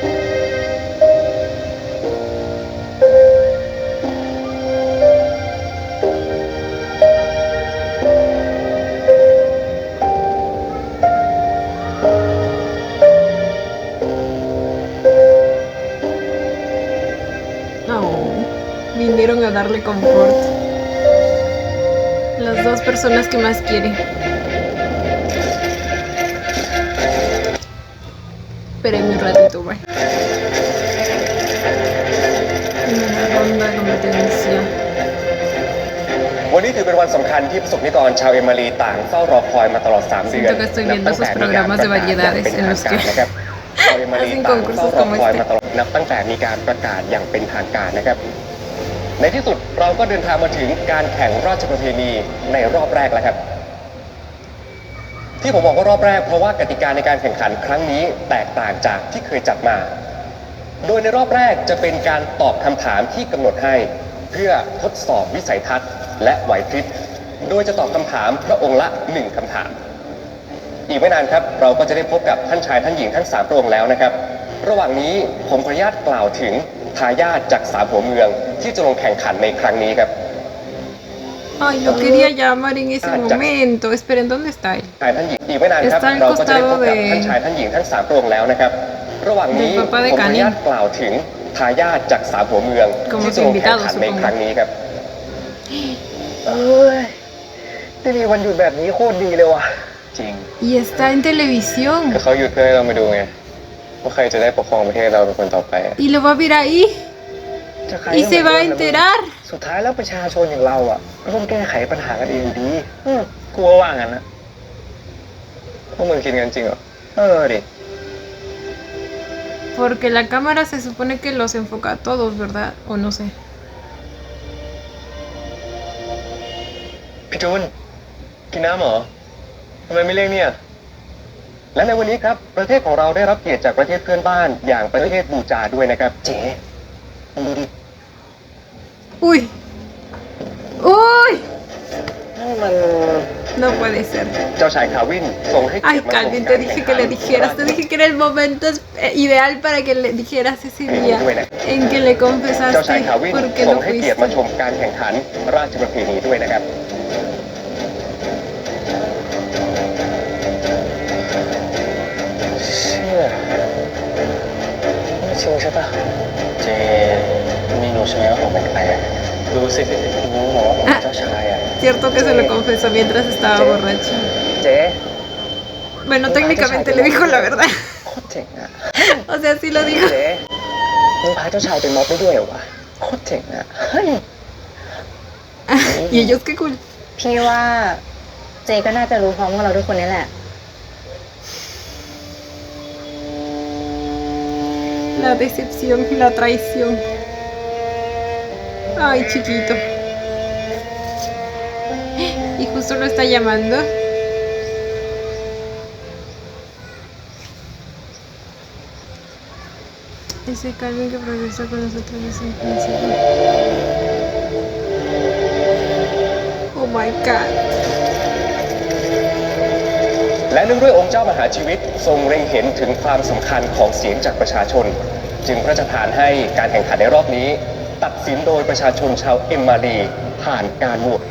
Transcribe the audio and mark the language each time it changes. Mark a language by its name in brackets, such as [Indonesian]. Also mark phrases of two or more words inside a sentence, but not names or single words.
[Spanish] Vinieron a darle confort. Las dos personas que más quiere. Espérenme un ratito, bye. En la ronda de competencia. [Thai] วันนี้ถือเป็นวันสำคัญที่ประสบนิกรชาวเอมารีต่างเฝ้ารอคอยมาตลอด 3 เดือน [Spanish] Siento que estoy viendo esos programas de variedades en los que [Thai] นะครับชาวเอมารี [Spanish] hacen [Thai] ต่างเฝ้า [Spanish] concursos [Thai] รอ [Spanish] como [Thai] คอย [Spanish] este. [Thai] มาตลอดนับตั้งแต่มีการประกาศอย่างเป็นทางการนะครับ ในที่สุดเราก็เดินทางมาถึงการแข่งราชประเพณีในรอบแรกแล้วครับ ที่ผมบอกว่ารอบแรกเพราะว่ากติกาในการแข่งขันครั้งนี้แตกต่างจากที่เคยจัดมา โดยในรอบแรกจะเป็นการตอบคำถามที่กำหนดให้ เพื่อทดสอบวิสัยทัศน์และไหวพริบโดยจะตอบคำถามพระองค์ละ1คำถาม อีกไม่นานครับเราก็จะได้พบกับท่านชายท่านหญิงทั้ง3พระองค์แล้วนะครับ ระหว่างนี้ผมขออนุญาตกล่าวถึงทายาทจาก3หัวเมืองที่จะลงแข่งขันในครั้งนี้ครับ [Spanish] Ay, lo quería llamar en ese momento. Esperen, ¿dónde está él? [Thai] ชายท่านหญิงอีกไม่นานครับ [Spanish] Está al [Thai] เราก็จะได้พบกับ [Spanish] costado de- [Thai] ท่านชายท่านหญิงทั้ง3พระองค์แล้วนะครับ ระหว่างนี้ [Spanish] Del [Thai] ผม [Spanish] papá [Thai] ข [Spanish] de [Thai] ออนุ [Spanish] Canin [Thai] ญาตกล่าวถึงทายาทจาก3หัวเมือง [Spanish] Como [Thai] ที่จะลงแข่งขัน [Spanish] invitado, [Thai] ใน [Spanish] supongo [Thai] ครั้งนี้ครับ เอ้ยได้มีวันหยุดแบบนี้โคตรดีเลยว่ะ จริง [Spanish] Y está en televisión. [Thai] เขาหยุดเพื่อให้เรามาดูไงว่าใครจะได้ปกครองประเทศเราเป็นคนต่อไป [Spanish] Y lo va a ver ahí. [Thai] จะใคร [Spanish] Y [Thai] ก็ [Spanish] se [Thai] เหมื [Spanish] va [Thai] อน [Spanish] a [Thai] เดิมนะ [Spanish] enterar. [Thai] สุดท้ายแล้วประชาชนอย่างเราอ่ะก็ต้องแก้ไขปัญหากันเองอยู่ดีกลัวว่างั้นนะ พวกมึงคิดกันจริงเหรอ ดิ [Spanish] Porque la cámara se supone que los enfoca a todos, ¿verdad? O no sé. [Thai] พี่จูนกินน้ำเหรอทำไมไม่เรียกเนี่ย และในวันนี้ครับประเทศของเราได้รับเกียรติจากประเทศเพื่อนบ้านอย่างประเทศบูจาด้วยนะครับ เจ๊มึงดูดิ [Spanish] Uy. Uy. [Thai] นั่นมัน [Spanish] No puede ser. [Thai] เจ้าชายคาวินทรงให้เกีย [Spanish] Ay, [Thai] รติมาชม [Spanish] Calvin, [Thai] การ [Spanish] te [Thai] แข่ [Spanish] dije [Thai] ง [Spanish] que [Thai] ขัน [Spanish] le dijeras. Te dije que era el momento ideal para que le dijeras ese día en que le [Thai] เจ้าชาย [Spanish] confesaste [Thai] คาวิน [Spanish] por qué [Thai] ทรง [Spanish] no [Thai] ให้เกียรติมาช [Spanish] fuiste. [Thai] มการแข่งขันราชประเพณีด้วยนะครับ เชื่อไม่จริงใช่ปะ เจมีรู้ใช่ไหมว่าผมเป็นใครอะรู้สิรู้เหรอว่าผมเป็นเจ้าชายอะ [Spanish] Cierto que se lo confesó mientras estaba borracho. [Thai] เจ๊ [Spanish] Bueno, técnicamente le dijo la verdad. [Thai] โคตรเจ๋งอะ [Spanish] O sea, sí lo dijo. [Thai] เจ๊มึงพาเจ้าชายไปม็อบได้ด้วยเหรอวะโคตรเจ๋งอะเฮ้ย [Spanish] Y ellos, qué cool. [Thai] พี่ว่าเจก็น่าจะรู้พร้อมกับเราทุกคนนี่แหละ [Spanish] La decepción y la traición. Ay, chiquito. Y justo lo está llamando. Ese Calvin que progresó con nosotros desde el principio. [English] Oh my god. [Thai] และเนื่องด้วยองค์เจ้ามหาชีวิตทรงเล็งเห็นถึงความสำคัญของเสียงจากประชาชน จึงพระราชทานให้การแข่งขันในรอบนี้ ตัดสินโดยประชาชนชาวเอ็มมารีผ่านการโหวตครับ